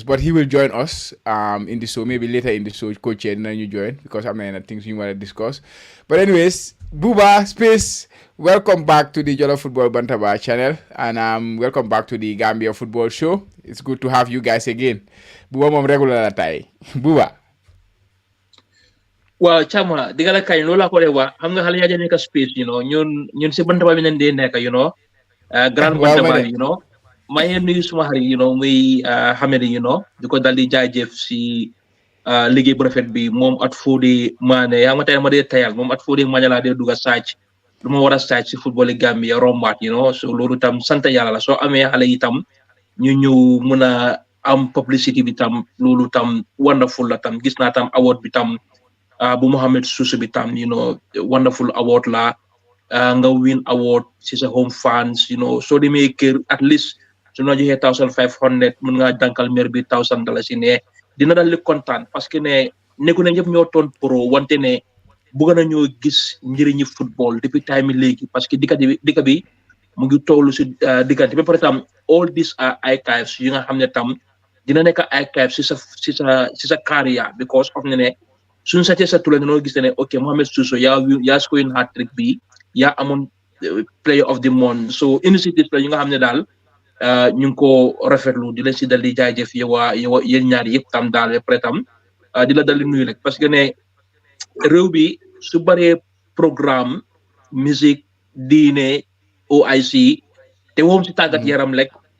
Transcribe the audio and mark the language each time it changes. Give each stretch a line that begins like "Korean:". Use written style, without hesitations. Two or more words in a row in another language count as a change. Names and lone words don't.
English: But he will join us in the show, maybe later in the show, Coach and then you join, because I'm many things we want to discuss. But anyways, Buba, Space, welcome back to the Jollof Football Bantaba channel, and welcome back to the Gambia Football Show. It's good to have you guys again.
Wolof: Buba mom regular tay. Buba.
English: Well,
Wolof: Chama, digala kay lola ko rewa, xam nga xale ya nekk space, ñun si bantaba bi nen de nekk, grand bantaba, ma yeen nuyu suma xarit, muy xamedi, di ko dal di jaajëf si liggéey bu rafet bi moom at Fodé Mané yaa nga tey ma dee tayal moom at Fodé Mané laa dee duga sàcc lu ma war a sàcc si football Gambia rombaat, so loolu tam sant yàlla la soo amee xale yi tam ñu mën a am publicity bi tam loolu tam wonderful la tam gis naa tam award bi tam bu Mohamed Suso bi tam
English: wonderful award
Wolof: la nga
English: win award
Wolof: si sa home fans soo demee kër
English: at least
Wolof: su ñu joxee 1500 mën nga dankal maire bi $1000 ne dina dal li kontaan
French: parce que
Wolof: ne nekku ne ñëpp ñoo toon pro wante ne bëgg na ñoo gis njëriñu football depuis time léegi
French: parce que
Wolof: dika bi mu ngi tollu si diggante ba pare tam
English: all these are archives
Wolof: yi nga xam ne tam dina nekk archives si sa carrière
English: because of
Wolof: ne suñu sàccee sa tula noo gis ne ok Mohamed Suso yaa
English: scoring hat-trick
Wolof: bi yaa amoon
English: player of the month
Wolof: so initiative la yi nga xam ne daal ñu ngi ko rafetlu di leen si dal di jaajëf yow yéen ñaar yëpp tam daal ba pare tam di la dal di nuyu rek
French: parce que
Wolof: ne réew bi su bëree
French: programme musique
Wolof: diine OIC te woom si tàggat yaram rek